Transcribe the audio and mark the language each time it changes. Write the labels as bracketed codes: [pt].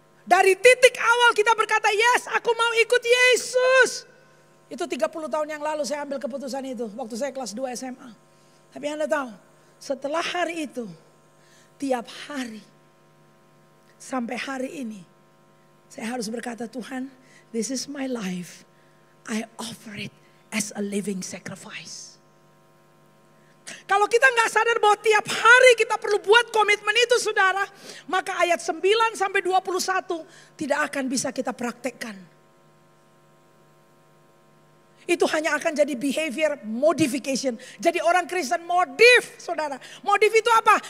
[id] Dari titik awal kita berkata, yes aku mau ikut Yesus. Itu 30 tahun yang lalu saya ambil keputusan itu. Waktu saya kelas 2 SMA. Tapi Anda tahu, setelah hari itu, tiap hari, sampai hari ini, saya harus berkata, Tuhan, [en] this is my life. I offer it as a living sacrifice. [id] Kalau kita nggak sadar bahwa tiap hari kita perlu buat komitmen itu saudara. Maka ayat 9 sampai 21 tidak akan bisa kita praktekkan. Itu hanya akan jadi behavior modification. Jadi orang Kristen modif saudara. Modif itu apa?